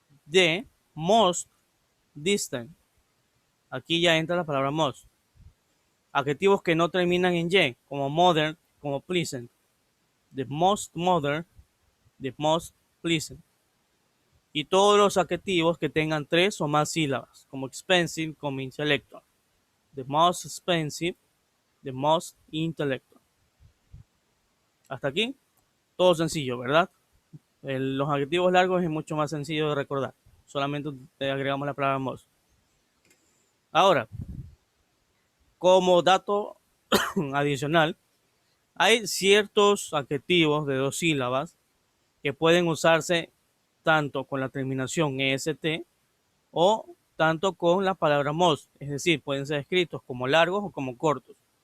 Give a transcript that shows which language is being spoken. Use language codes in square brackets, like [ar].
[en] The most distant. [es] Aquí ya entra la palabra most. Adjetivos que no terminan en y, como modern, como pleasant. [en] The most modern, the most pleasant. [es] Y todos los adjetivos que tengan 3 o más sílabas, como expensive, como intellectual. [en] The most expensive, the most intellectual. [es] Hasta aquí, todo sencillo, ¿verdad? Los adjetivos largos es mucho más sencillo de recordar. Solamente agregamos la palabra most. Ahora, como dato adicional, hay ciertos adjetivos de 2 sílabas que pueden usarse tanto con la terminación est o tanto con la palabra most, es decir, pueden ser escritos como largos o como cortos.